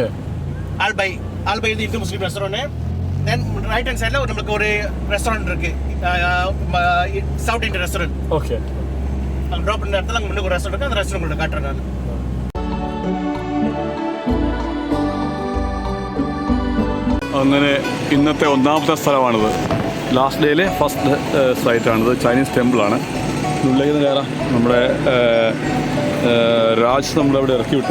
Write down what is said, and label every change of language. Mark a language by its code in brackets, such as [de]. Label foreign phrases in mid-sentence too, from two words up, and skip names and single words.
[ta] ஆல்பை இது இந்து முஸ்லீம் ரெஸ்டாரண்ட். [en] then right hand side [ta] நம்மளுக்கு ஒரு ரெஸ்டாரண்ட் இருக்கு, [en] South Indian restaurant. [ml] ഓക്കെ. [ta] அங்கே ட்ராப் பண்ண இடத்துல அங்கே முன்னுக்கு ஒரு ரெஸ்டாரண்ட் இருக்குது. அந்த ரெஸ்டாரண்ட் உங்களுக்கு காட்டுறேன் நான். [ml] അങ്ങനെ ഇന്നത്തെ ഒന്നാമത്തെ സ്ഥലമാണിത്. [en] last day first site. Chinese temple. [ml] ഉള്ളിലേക്ക് കയറാം. നമ്മുടെ രാജ് നമ്മളവിടെ ഇറക്കി വിട്ടു.